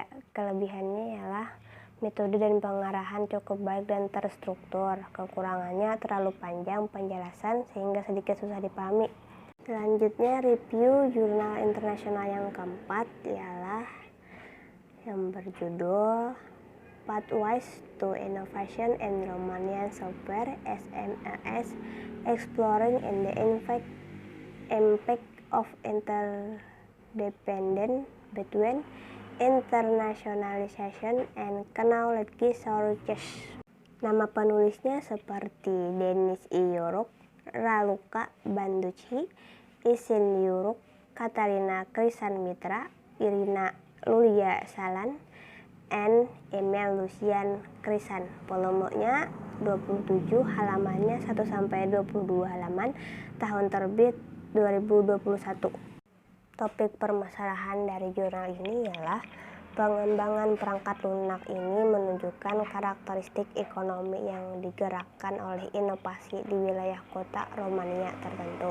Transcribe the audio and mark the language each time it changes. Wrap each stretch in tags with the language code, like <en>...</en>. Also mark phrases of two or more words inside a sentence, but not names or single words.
<id>Kelebihannya ialah metode dan pengarahan cukup baik dan terstruktur. Kekurangannya terlalu panjang penjelasan sehingga sedikit susah dipahami. Selanjutnya, review jurnal internasional yang keempat ialah yang berjudul Pathways to Innovation in Romanian Software (SMES), Exploring in the Impact of Interdependence Between Internationalization and Knowledge Shortage. Nama penulisnya seperti Denis Iyuruk, Raluca Banducci, Isin Yuruk, Katarina Krisan Mitra, Irina Lulia Salan, and Emil Lucian Krisan. Volumenya 27, halamannya 1-22 halaman, tahun terbit 2021. Topik permasalahan dari jurnal ini ialah pengembangan perangkat lunak ini menunjukkan karakteristik ekonomi yang digerakkan oleh inovasi di wilayah kota Romania tertentu.</id>